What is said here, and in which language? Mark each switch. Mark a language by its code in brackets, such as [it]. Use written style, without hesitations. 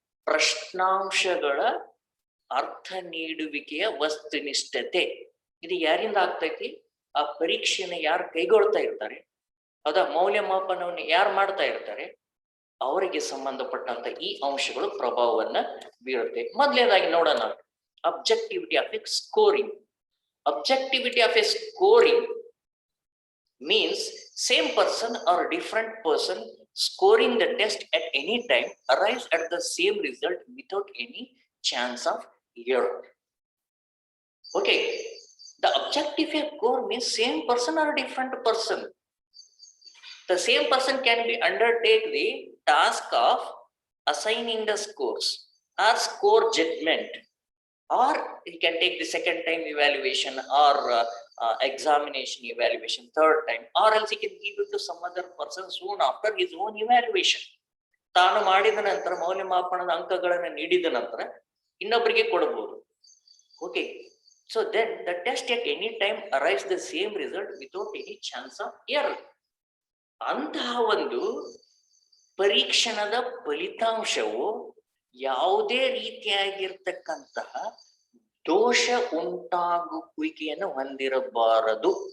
[kn] ಪ್ರಶ್ನಾಂಶಗಳ ಅರ್ಥ ನೀಡುವಿಕೆಯ ವಸ್ತುನಿಷ್ಠತೆ. ಇದು ಯಾರಿಂದ ಆಗ್ತೈತಿ? ಆ ಪರೀಕ್ಷೆನ ಯಾರು ಕೈಗೊಳ್ತಾ ಇರ್ತಾರೆ, ಹೌದಾ, ಮೌಲ್ಯಮಾಪನವನ್ನು ಯಾರು ಮಾಡ್ತಾ ಇರ್ತಾರೆ, ಅವರಿಗೆ ಸಂಬಂಧಪಟ್ಟಂತ ಈ ಅಂಶಗಳು ಪ್ರಭಾವವನ್ನ ಬೀರುತ್ತೆ. ಮೊದಲನೇದಾಗಿ ನೋಡೋಣ, [en] Objectivity of a scoring. Objectivity of a scoring means same person or different person scoring the test at any time arrives at the same result without any chance of error. Okay, the objective of score means same person or different person. The same person can be undertake the task of assigning the scores or score judgment, or he can take the second time evaluation or examination evaluation third time, or else he can give it to some other person soon after his own evaluation. [kn] ತಾನು ಮಾಡಿದ ನಂತರ ಮೌಲ್ಯಮಾಪನದ ಅಂಕಗಳನ್ನು ನೀಡಿದ ನಂತರ ಇನ್ನೊಬ್ಬರಿಗೆ ಕೊಡಬಹುದು. [en] Okay, so then the test at any time arrives the same result without any chance of error. [kn] ಅಂತಹ ಒಂದು ಪರೀಕ್ಷಣದ ಫಲಿತಾಂಶವು ಯಾವುದೇ ರೀತಿಯಾಗಿರ್ತಕ್ಕಂತಹ ದೋಷ ಉಂಟಾಗುವಿಕೆಯನ್ನು ಹೊಂದಿರಬಾರದು.